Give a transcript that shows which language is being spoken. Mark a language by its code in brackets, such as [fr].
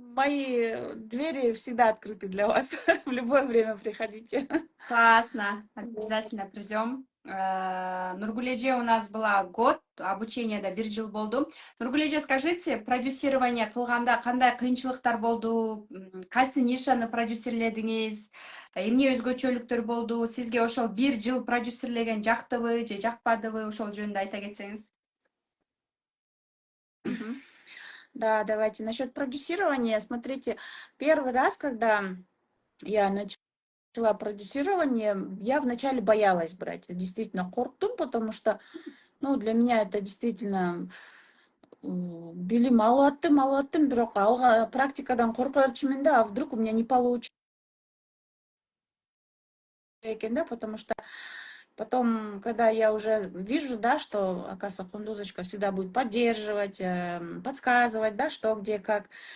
[ru] мои двери всегда открыты для вас. В любое время приходите. Классно, Вот. обязательно придем. Нургулеже у нас была год обучения, да, [ky] бир жыл болду. Нургулеже, скажите, продюсирование кылганда кандай кыйынчылыктар болду? Кайсы нишаны продюсерледиңиз? Эмне өзгөчөлүктөр болду? Сизге ошол бир жыл продюсерлеген жактыбы же жакпадыбы? Ошол жөнүндө айта кетсеңиз. [ru] Мгм. Да, давайте. Насчет продюсирования, смотрите, первый раз, когда я начала продюсирование, я вначале боялась брать. Действительно, корктум, потому что, ну, для меня это действительно [ky] билим алып аттым, бирок практикадан корко берчүмүн да, [ru] а вдруг у меня не получится экен, да, потому что потом, когда я уже вижу, да, что, оказывается, Кундузочка всегда будет поддерживать, подсказывать, да, что, где, как.